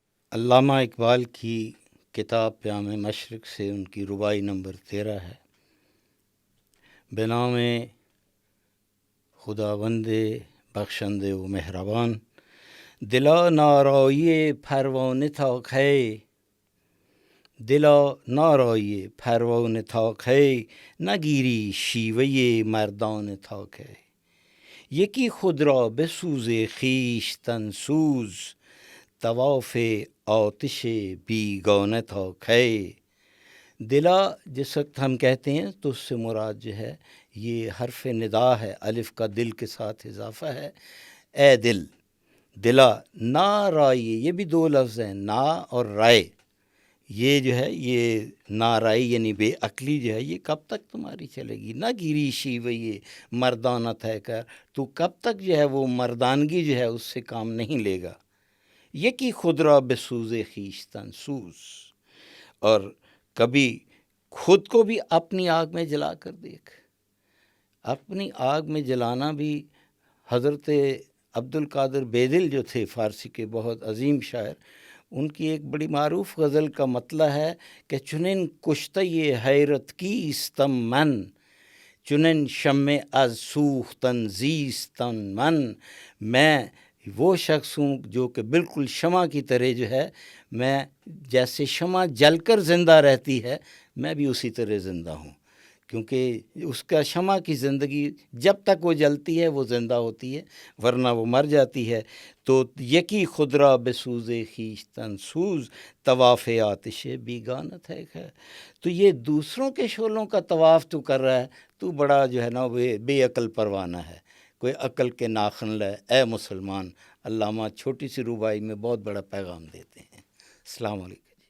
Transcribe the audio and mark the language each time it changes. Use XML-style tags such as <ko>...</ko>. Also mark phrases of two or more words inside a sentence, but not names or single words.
<ur>علامہ اقبال کی کتاب پیام مشرق سے ان کی رباعی نمبر 13 ہے۔</ur> <fa>بنام خداوند بخشنده و مهربان، دلا نارایی پروانه تا کی، دلا نارایی پروانه تا کی، نگیری شیوه مردان تا کی. یکی خود را بسوز خویشتن سوز، طواف آتش بیگانه تا کی.</fa> <ur>دلا جس وقت ہم کہتے ہیں تو اس سے مراد جو ہے یہ حرف ندا ہے، الف کا دل کے ساتھ اضافہ ہے۔ اے دل،</ur> <fa>دلا نا رائی،</fa> <ur>یہ بھی دو لفظ ہیں، نا اور رائے۔ یہ جو ہے یہ نارائی یعنی بے عقلی جو ہے یہ کب تک تمہاری چلے گی؟</ur> <fa>نہ گیری شیوہ</fa> <ur>یہ مردانہ طے کر، تو کب تک جو ہے وہ مردانگی جو ہے اس سے کام نہیں لے گا۔</ur> <fa>یکی خود را بسوز خویشتن سوز،</fa> <ur>اور کبھی خود کو بھی اپنی آگ میں جلا کر دیکھ۔ اپنی آگ میں جلانا بھی حضرت عبد القادر بیدل جو تھے فارسی کے بہت عظیم شاعر، ان کی ایک بڑی معروف غزل کا مطلع ہے کہ</ur> <fa>چنن کشتہ حیرت کیستم من، چنن شمع از سوختن زیستن من،</fa> <ur>میں وہ شخص ہوں جو کہ بالکل شمع کی طرح جو ہے، میں جیسے شمع جل کر زندہ رہتی ہے میں بھی اسی طرح زندہ ہوں، کیونکہ اس کا شمع کی زندگی جب تک وہ جلتی ہے وہ زندہ ہوتی ہے، ورنہ وہ مر جاتی ہے۔</ur> <fa>تو یکی خود را بسوز خویشتن سوز، طواف آتش بیگانت ہے۔</fa> <ur>تو یہ دوسروں کے شعلوں کا طواف تو کر رہا ہے، تو بڑا جو ہے نا بے عقل پروانہ ہے، کوئی عقل کے ناخن لے اے مسلمان۔ علامہ چھوٹی سی رباعی میں بہت بڑا پیغام دیتے ہیں۔ السلام علیکم۔</ur>